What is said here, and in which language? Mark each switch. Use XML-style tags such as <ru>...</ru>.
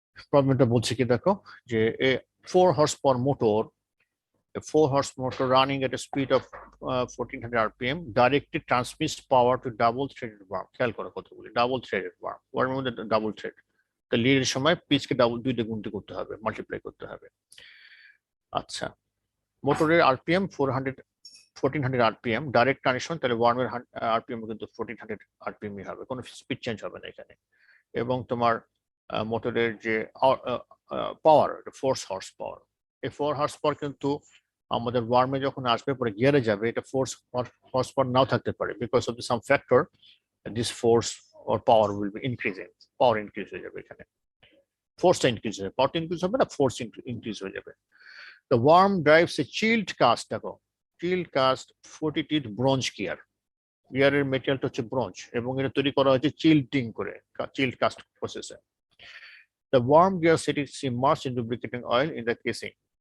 <bn>প্রবলেমটা বলছে কি দেখো যে</bn> <en>4 horsepower motor, a 4 horsepower motor running at a speed of 1400 rpm directly transmits power to double threaded worm.</en> <bn>খেয়াল করো কতগুলি ডাবল থ্রেডেড ওয়ার্ম, ওয়ার্মের মধ্যে ডাবল থ্রেড, তো লিডের সময় পিচকে ডাবল 2 দিয়ে গুণতে করতে হবে, মাল্টিপ্লাই করতে হবে। আচ্ছা, মোটরের আরপিএম 1400 আরপিএম, ডাইরেক্ট কানেকশন, তাহলে ওয়ার্মের আরপিএম কিন্তু 1400 আরপিএম হবে, কোনো স্পিড চেঞ্জ হবে না এখানে। এবং তোমার মোটরের যে পাওয়ার 4 হর্স পাওয়ার, এই 4 হর্স পাওয়ার কিন্তু আমাদের ওয়ার্মে যখন আসবে পরে গিয়ারে যাবে, এটা 4 হর্স পাওয়ার নাও থাকতে পারে,</bn> <en>because of some factor this force or power will be increasing,</en> <bn>power increase হয়ে যাবে এখানে, ফোর্সটা ইনক্রিজ হবে, পাওয়ারটা ইনক্রিজ হবে না, ফোর্স ইনক্রিজ হয়ে যাবে।</bn> <en>The worm drives a chilled cast,</en> <bn>দেখো chilled cast 40 teeth bronze gear, গিয়ারের মেটেরিয়ালটা হচ্ছে ব্রোঞ্জ এবং এটা তৈরি করা হয়েছে চিল্টিং করে, চিল্ড কাস্ট প্রসেসে।</bn> <en>The worm gear set is immersed in lubricating oil in the casing.</en>